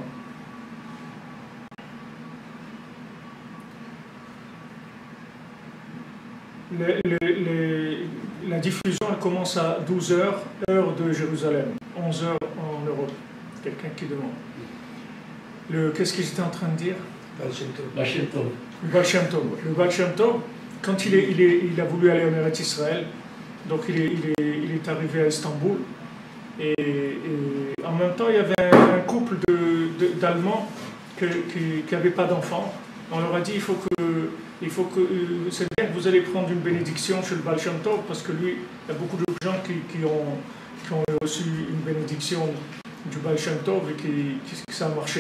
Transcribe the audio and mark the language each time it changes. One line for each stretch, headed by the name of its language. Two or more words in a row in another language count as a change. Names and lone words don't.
French: La diffusion elle commence à 12h, heure de Jérusalem, 11h en Europe. Quelqu'un qui demande. Qu'est-ce que j'étais en train de dire? Baal Shem Tov. Le Baal Shem Tov. Le Baal Shem Tov, quand il a voulu aller en Eretz Israël, donc il est arrivé à Istanbul, et en même temps il y avait un couple d'Allemands qui n'avaient pas d'enfants. On leur a dit il faut que c'est bien que vous allez prendre une bénédiction chez le Baal Shem Tov, parce que lui, il y a beaucoup de gens qui ont reçu une bénédiction du Baal Shem Tov et que ça a marché.